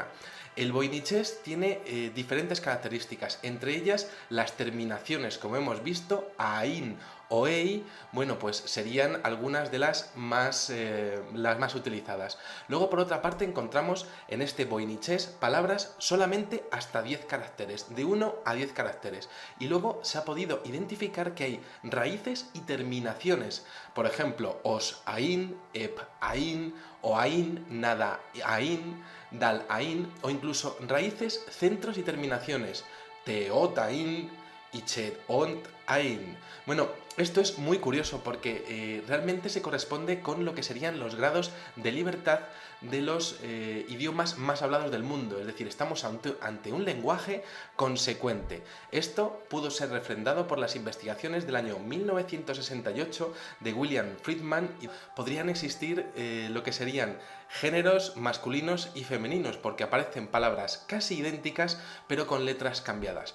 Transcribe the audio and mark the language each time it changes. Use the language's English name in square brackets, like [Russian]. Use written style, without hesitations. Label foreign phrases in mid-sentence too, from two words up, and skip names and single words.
[Spanish] El voynichés tiene diferentes características, entre ellas las terminaciones, como hemos visto, AIN o EI, bueno, pues serían algunas de las más utilizadas. Luego, por otra parte, encontramos en este voynichés palabras solamente hasta 10 caracteres, de 1 a 10 caracteres. Y luego se ha podido identificar que hay raíces y terminaciones. Por ejemplo, os AIN, ep AIN, o AIN, nada AIN, dal AIN, o incluso raíces, centros y terminaciones. Teot AIN, Ichet ont ain. Bueno, esto es muy curioso porque realmente se corresponde con lo que serían los grados de libertad de los idiomas más hablados del mundo, es decir, estamos ante un lenguaje consecuente. Esto pudo ser refrendado por las investigaciones del año 1968 de William Friedman y podrían existir lo que serían géneros masculinos y femeninos, porque aparecen palabras casi idénticas pero con letras cambiadas.